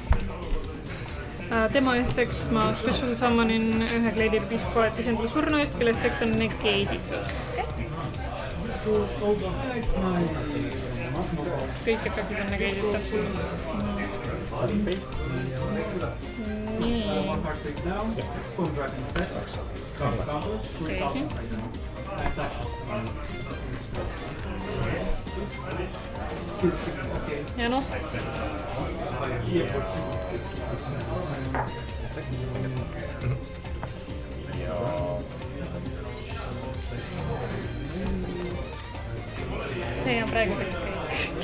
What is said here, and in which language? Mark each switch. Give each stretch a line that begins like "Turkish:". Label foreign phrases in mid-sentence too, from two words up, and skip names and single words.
Estonian: tema efekt ma
English: special summonin
Estonian: ühe Gladiator Beast koletise endale surnu eest , kelle efekt on negatiitud . kõik efektid on negatiitud täpselt . nii ,
English: One card face down. Stone Dragon effect. Counter.
Estonian: seegi .
English: Attack. Okay.
Estonian: ja noh , see on praeguseks kõik .